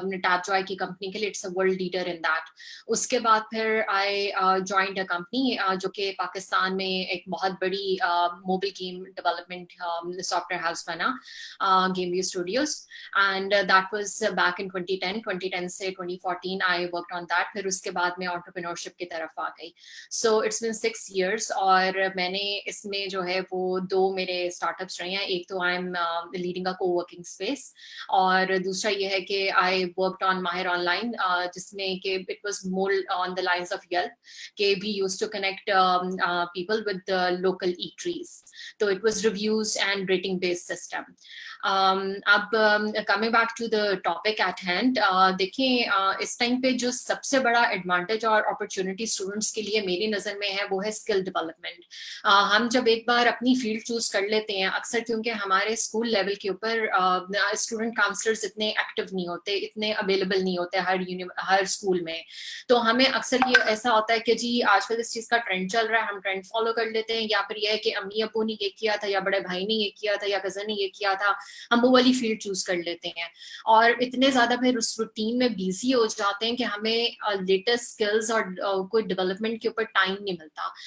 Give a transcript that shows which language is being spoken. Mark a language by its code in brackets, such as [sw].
[ur] Tape joy کی company کے لیے [en] It's a world leader in that. [ur] اس کے بعد پھر [en] I joined a company [ur] جو کہ پاکستان میں ایک بہت بڑی mobile game development soft where house بنا, [en] Game View Studios, and that was back in 2010. 2010 سے 2014 I worked on that. [ur] پھر اس کے بعد میں entrepreneurship کی طرف آ گئی. [en] So it's been 6 years, [ur] اور میں نے اس میں جو ہے وہ 2 میرے اسٹارٹ اپس رہے ہیں. [en] ایک تو I am leading a co-working space, [ur] اور دوسرا یہ ہے کہ [en] I worked on Mahir Online, [ur] جس میں کہ [en] it was more on the lines of Yelp, کہ we used to connect people with the local eateries. So it was reviews and rating based system. [ur] اب [en] coming back to the topic at hand, [ur] دیکھیں اس time پہ جو سب سے بڑا advantage اور opportunity students کے لیے میری نظر میں ہے وہ ہے اسکل ڈیولپمنٹ. ہم جب ایک بار اپنی فیلڈ چوز کر لیتے ہیں, اکثر کیونکہ ہمارے اسکول لیول کے اوپر اسٹوڈنٹ کاؤنسلرز اتنے ایکٹیو نہیں ہوتے, اتنے اویلیبل نہیں ہوتے ہر اسکول میں, تو ہمیں اکثر یہ ایسا ہوتا ہے کہ جی آج کل اس چیز کا ٹرینڈ چل رہا ہے, ہم ٹرینڈ فالو کر لیتے ہیں, یا پھر یہ ہے کہ امی ابو نے یہ کیا تھا, یا بڑے بھائی نے یہ کیا تھا, یا کزن نے یہ کیا تھا, ہم وہ والی فیلڈ چوز کر لیتے ہیں, اور اتنے زیادہ پھر اس روٹین میں بیزی ہو جاتے ہیں کہ ہمیں لیٹسٹ اسکلز اور کوئی ڈیولپمنٹ کے اوپر ٹائم نہیں ملتا.